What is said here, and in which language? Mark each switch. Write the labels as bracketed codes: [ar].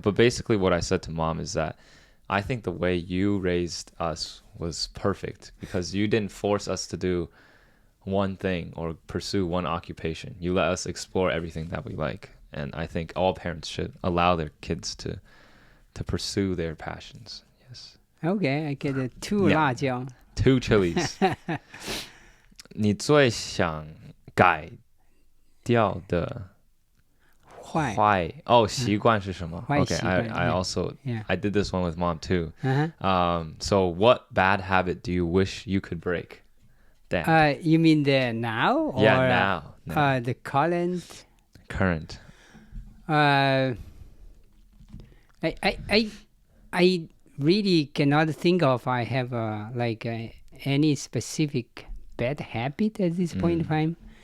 [en] But basically what I said to mom is that I think the way you raised us was perfect because you didn't force us to do one thing or pursue one occupation. You let us explore everything that we like. And I think all parents should allow their kids to pursue their passions. Yes. Okay, I get 2 辣椒. 2 chilies. [zh] 你最想改掉的坏习惯是什么? [en] Okay, I also I did this one with mom too. So what bad habit do you wish you could break? Damn. You mean the now or now. The current? Current. I really cannot think of I have any specific bad habit at this point in time.